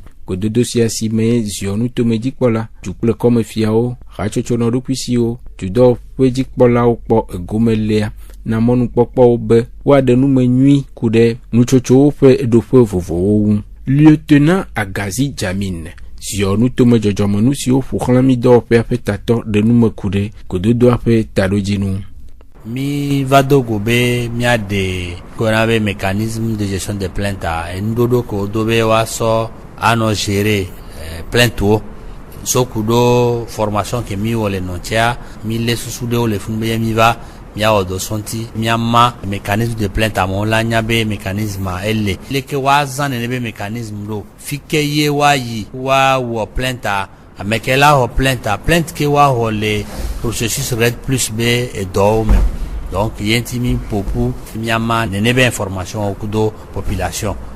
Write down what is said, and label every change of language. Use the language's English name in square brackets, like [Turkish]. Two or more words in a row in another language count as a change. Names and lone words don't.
[Ewe] Gododo sia si me ziɔnu tome dzikpɔla du kple kɔmefiawo hatsotso nɔɖokuisiwo dudɔwɔƒe dzikpɔlawo kpɔ egomelea na mɔnukpɔkpɔwo be woaɖe nume nyui ku ɖe nutsotsowo ƒe ɖoƒe vovovowo ŋu. Lieutenant Agazi Jamin ziɔnu tome dzɔdzɔmenu siwo ƒo xlã mi dɔwɔƒea ƒe tatɔ ɖe nume ku ɖe gododoa ƒe taɖodzinu. Mi va do go be miaɖe kona be [French] mécanisme de gestion de plainte [Ewe] enuɖoɖo ko do be woasɔ anɔ gérer plaintewo soku ɖo formation ke mi wɔ le nɔtsea mi lé susu ɖewo le funu be mi va miawɔ dɔ sɔnti miama [French] mécanisme de plainte [Ewe] amewo la nya be mécanisme ele leke woazã nene be mécanisme ɖo fike ye woayi woawɔ plainte ame ke la wɔ plainte ke woawɔ le processus Red Plus be edɔwo me donc ye ŋti mi ƒoƒu miama nene be information kudo population